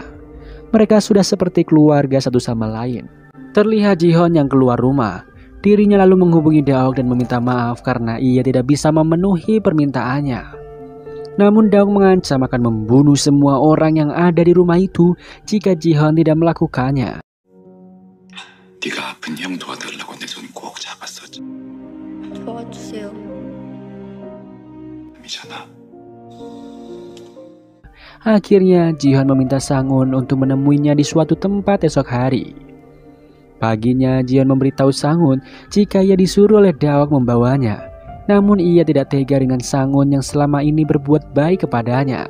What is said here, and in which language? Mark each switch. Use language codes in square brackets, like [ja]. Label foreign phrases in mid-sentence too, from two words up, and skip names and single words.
[id] Mereka sudah seperti keluarga satu sama lain. Terlihat Jihan yang keluar rumah. Dirinya lalu menghubungi Daok dan meminta maaf karena ia tidak bisa memenuhi permintaannya. Namun Daok mengancam akan membunuh semua orang yang ada di rumah itu jika Jihan tidak melakukannya. [ko] 네가 아픈 형 도와달라고 내 손 꼭 잡았었지. 도와주세요. 미잖아. [id] Akhirnya Jihan meminta Sang-un untuk menemuinya di suatu tempat esok hari. Paginya Jihan memberitahu Sang-un jika ia disuruh oleh Daok membawanya. Namun ia tidak tega dengan Sang-un yang selama ini berbuat baik kepadanya.